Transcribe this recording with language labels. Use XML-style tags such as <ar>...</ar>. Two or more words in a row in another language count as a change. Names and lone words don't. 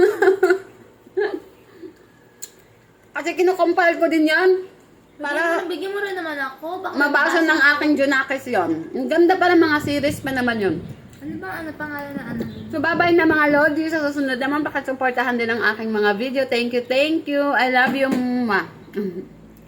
<tl>Kasi kinukompile ko din yan. Para Bigyan mo rin naman ako. Baka mabasa ng aking Junakis yon. Ang ganda pala mga series pa naman yun. Ano pangalan na ano? So, bye-bye na mga Lodi. Sa susunod naman, pakisuportahan din ang aking mga video.</tl> <en>Thank you, thank you. I love you, ma.</en>